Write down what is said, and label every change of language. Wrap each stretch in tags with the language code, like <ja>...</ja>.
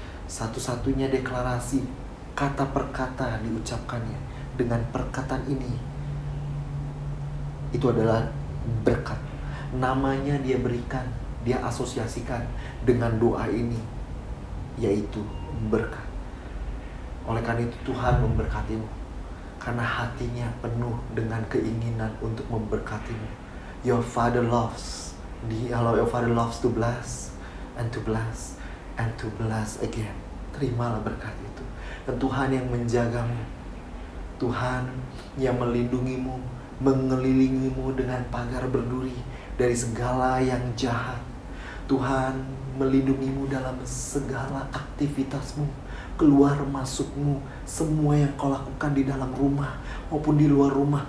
<id>Satu-satunya deklarasi, kata per kata diucapkannya dengan perkataan ini, itu adalah berkat. Namanya dia berikan, dia asosiasikan dengan doa ini, yaitu berkat. Oleh karena itu Tuhan memberkatimu, karena hatinya penuh dengan keinginan untuk memberkatimu.</id> <en>Your Father loves to bless and to bless and to bless again.</en> <id>Terimalah berkat itu. Dan Tuhan yang menjagamu, Tuhan yang melindungimu, mengelilingimu dengan pagar berduri dari segala yang jahat. Tuhan melindungimu dalam segala aktivitasmu, keluar masukmu, semua yang kau lakukan di dalam rumah maupun di luar rumah.</id>